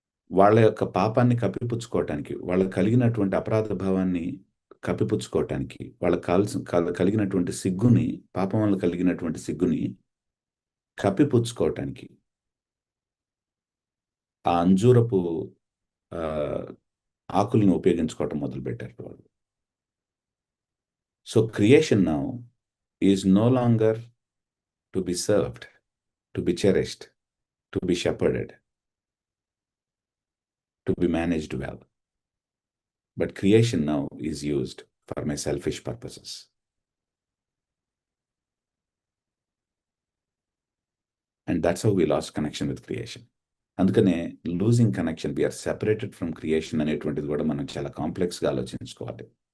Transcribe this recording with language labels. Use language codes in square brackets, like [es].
[te] వాళ్ళ యొక్క పాపాన్ని కప్పిపుచ్చుకోవటానికి, వాళ్ళకి కలిగినటువంటి అపరాధ భావాన్ని కప్పిపుచ్చుకోవటానికి, వాళ్ళకి కలిగినటువంటి సిగ్గుని, పాపం వల్ల కలిగినటువంటి సిగ్గుని కప్పిపుచ్చుకోవటానికి ఆ అంజూరపు ఆ, ఆకుల్ని ఉపయోగించుకోవటం మొదలుపెట్టారు వాళ్ళు. [en] So creation now is no longer to be served, to be cherished, to be shepherded, to be managed well. But creation now is used for my selfish purposes. And that's how we lost connection with creation. [te] అందుకనే losing connection, [en] we are separated from creation [te] అనేటువంటిది కూడా మనం చాలా కాంప్లెక్స్గా ఆలోచించుకోవాలి.